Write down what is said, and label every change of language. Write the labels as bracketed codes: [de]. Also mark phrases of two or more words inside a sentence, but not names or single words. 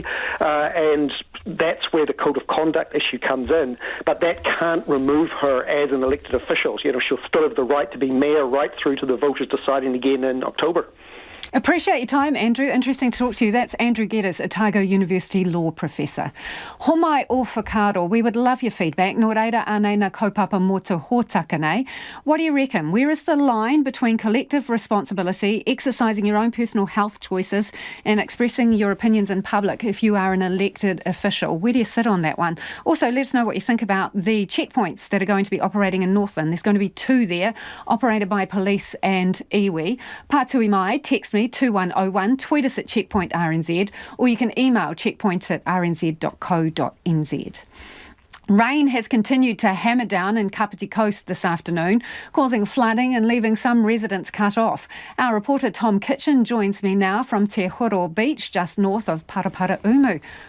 [en] And that's where the Code of Conduct issue comes in. But that can't remove her as an elected official. She'll still have the right to be mayor right through to the voters deciding again in October. Appreciate your time, Andrew. Interesting to talk to you. That's Andrew Geddes, Otago University Law Professor. [mi] Homai o whakaaro, [en] we would love your feedback. [mi] Nō reira anei na kaupapa mō te hōtaka nei. [en] What do you reckon? Where is the line between collective responsibility, exercising your own personal health choices and expressing your opinions in public if you are an elected official? Where do you sit on that one? Also, let us know what you think about the checkpoints that are going to be operating in Northland. There's going to be 2 there, operated by police and iwi. [mi] Pātui mai, [en] text me 2101, tweet us at Checkpoint RNZ, or you can email checkpoints@rnz.co.nz. Rain has continued to hammer down in Kapiti Coast this afternoon, causing flooding and leaving some residents cut off. Our reporter Tom Kitchen joins me now from Te Horo Beach, just north of Paraparaumu.